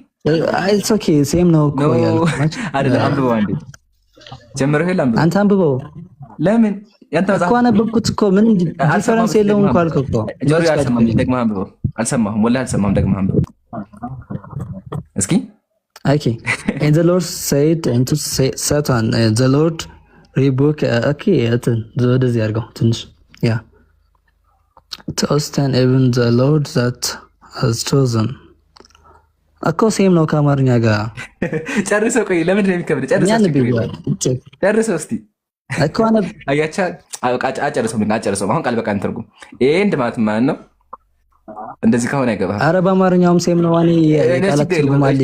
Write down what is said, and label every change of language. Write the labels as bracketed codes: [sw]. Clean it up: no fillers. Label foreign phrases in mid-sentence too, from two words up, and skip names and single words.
[en] it's okay same [am] ነው እኮ አይደለም። አንብበው አንዴ ጀምረህ አንብበው። አንተ አንብበው። ለምን ያንተ እኮ አነበብኩት እኮ ምን ዲፈረንስ የለውም እኮ አልከው እኮ። ጆሪ አልሰማም። ደግመህ አንብበው። አልሰማህም፣ ወላሂ አልሰማህም። ደግመህ አንብበው እስኪ። [en] ኦኬ and the Lord said unto Satan, the Lord rebuke [am] ኦኬ እንትን ወደዚህ አድርገው ትንሽ ያ [en] toast and even the Lord that has chosen [am] እኮ ሴም ነው ከአማርኛ ጋር። ጨርሰው። ቆይ ለምንድን ነው የሚከብድ? ጨርሰው እስቲ አያቻ አጨርሰው። አሁን ቃል በቃል ትርጉም ኤንድ ማለት ማለት ነው። እንደዚህ ከሆነ አይገባም። ኧረ በአማርኛውም ሴም ነው። እኔ ቃላት ትርጉም አለ።